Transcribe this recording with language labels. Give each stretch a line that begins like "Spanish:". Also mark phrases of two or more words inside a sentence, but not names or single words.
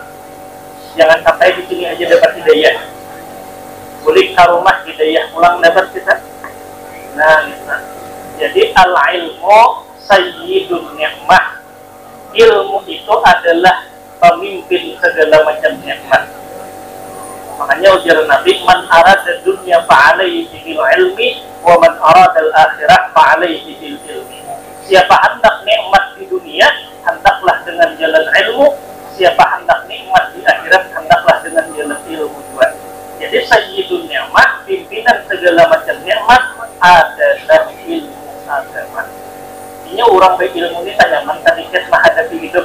Banjar: Jangan sampai di sini aja dapat hidayah. Boleh ke rumah hidayah pulang dapat kita. Nah, jadi
Arabic: العلم سيد النعمة.
Banjar: Ilmu itu adalah pemimpin segala macam nikmat. Makanya ujar Nabi,
Arabic: من أراد الدنيا فعليه بالعلم ومن أراد الآخرة فعليه بالعلم wa man arada al-akhirah fa'alaihi bil ilmi.
Banjar: Siapa hendak nikmat di dunia, hendaklah dengan jalan ilmu. Siapa hendak nikmat di akhirat, hendaklah dengan jalan ilmu juga. Jadi
Arabic: سيد النعمة,
Banjar: pimpinan segala macam nikmat adalah ilmu agama. Ini orang berilmu ini tanyaman ketika menghadapi hidup.